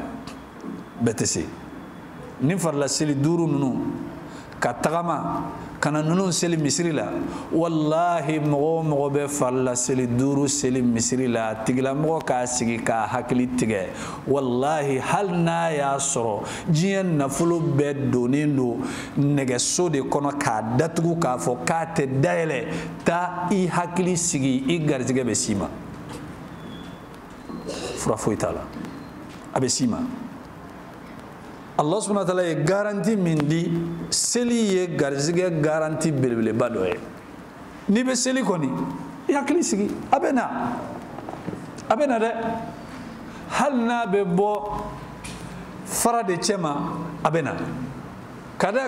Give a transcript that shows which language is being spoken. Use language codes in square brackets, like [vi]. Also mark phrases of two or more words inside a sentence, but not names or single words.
[bm] bɛɛ tɛ se ni farila seli 5 ninnu ka tagama kana ninnu seli misiri la wallahi mɔgɔ o mɔgɔ bɛ farila seli 5 seli misiri la tigilamɔgɔ k'a sigi k'a hakili tigɛ wallahi hali n'a y'a sɔrɔ diɲɛ nafolo bɛɛ donnen don nɛgɛso de kɔnɔ k'a datugu k'a fɔ k'a tɛ dayɛlɛ taa i hakili sigi i garijɛgɛ bɛ s'i ma fura foyi t'a la a bɛ s'i ma [ar] الله سبحانه وتعالى [bm] ye garanti min di seli ye garizigɛ garanti belebeleba dɔ ye n'i bɛ seli kɔni i hakili sigi a bɛ na dɛ hali n'a bɛ bɔ fara de cɛ ma a bɛ na ka da